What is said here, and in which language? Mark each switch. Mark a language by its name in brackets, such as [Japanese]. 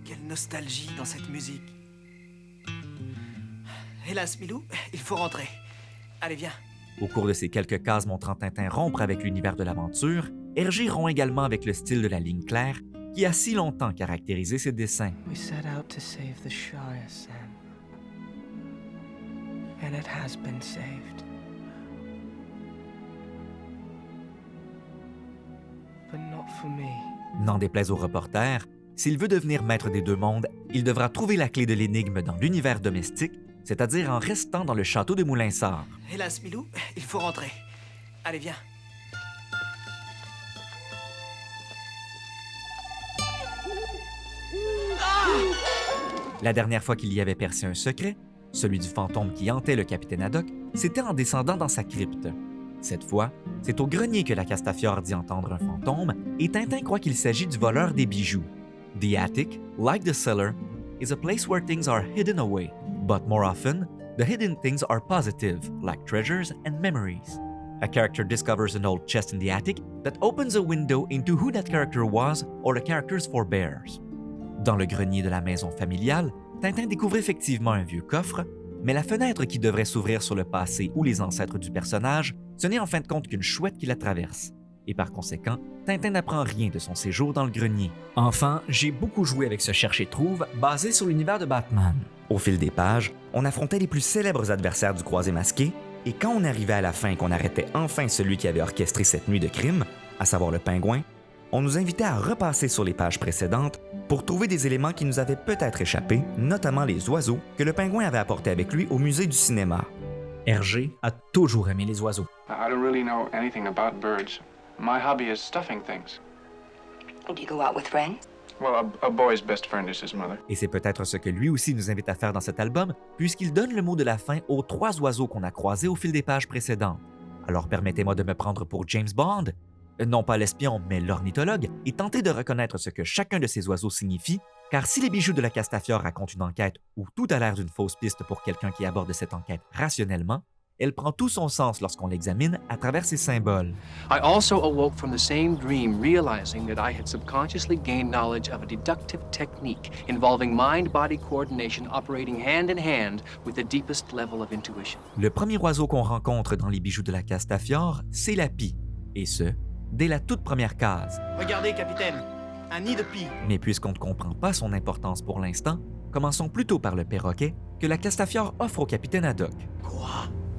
[French] Quelle nostalgie dans cette musique. Hélas, Milou, il faut rentrer. Allez, viens. Au cours de ces quelques cases montrant Tintin rompre avec l'univers de l'aventure, Hergé rompt également avec le style de la ligne claire qui a si longtemps caractérisé ses dessins. [English] We set out to save the Shire, Sam. And it has been saved. But not for me. [French] N'en déplaise au reporter, s'il veut devenir maître des deux mondes, il devra trouver la clé de l'énigme dans l'univers domestique, c'est-à-dire en restant dans le château de Moulinsart. Hélas, Milou, il faut rentrer. Allez, viens. La dernière fois qu'il y avait percé un secret, celui du fantôme qui hantait le capitaine Haddock, c'était en descendant dans sa crypte. Cette fois, c'est au grenier que la Castafiore dit entendre un fantôme et Tintin croit qu'il s'agit du voleur des bijoux. [English] The attic, like the cellar, is a place where things are hidden away, but more often, the hidden things are positive, like treasures and memories. A character discovers an old chest in the attic that opens a window into who that character was or the character's forebears. [French] Dans le grenier de la maison familiale, Tintin découvre effectivement un vieux coffre, mais la fenêtre qui devrait s'ouvrir sur le passé ou les ancêtres du personnage, ce n'est en fin de compte qu'une chouette qui la traverse. Et par conséquent, Tintin n'apprend rien de son séjour dans le grenier. Enfin, j'ai beaucoup joué avec ce cherche-et-trouve basé sur l'univers de Batman. Au fil des pages, on affrontait les plus célèbres adversaires du Croisé Masqué, Et quand on arrivait à la fin et qu'on arrêtait enfin celui qui avait orchestré cette nuit de crime, à savoir le pingouin, on nous invitait à repasser sur les pages précédentes pour trouver des éléments qui nous avaient peut-être échappé, notamment les oiseaux que le pingouin avait apportés avec lui au musée du cinéma. Hergé a toujours aimé les oiseaux. [English] I don't really know anything about birds. My hobby is stuffing things. Do you go out with friends? Well, a boy's best friend is his mother. [French] Et c'est peut-être ce que lui aussi nous invite à faire dans cet album, puisqu'il donne le mot de la fin aux 3 oiseaux qu'on a croisés au fil des pages précédentes. Alors permettez-moi de me prendre pour James Bond, non pas l'espion, mais l'ornithologue, et tenter de reconnaître ce que chacun de ces oiseaux signifie, car si les bijoux de la Castafiore racontent une enquête où tout a l'air d'une fausse piste pour quelqu'un qui aborde cette enquête rationnellement, elle prend tout son sens lorsqu'on l'examine à travers ses symboles. [English] I also awoke from the same dream, realizing that I had subconsciously gained knowledge of a deductive technique involving mind-body coordination operating hand in hand with the deepest level of intuition. [French] Le premier oiseau qu'on rencontre dans les bijoux de la Castafiore, c'est la pie, et ce, dès la toute première case. Regardez, capitaine, un nid de pie. Mais puisqu'on ne comprend pas son importance pour l'instant, commençons plutôt par le perroquet que la Castafiore offre au capitaine Haddock. Quoi?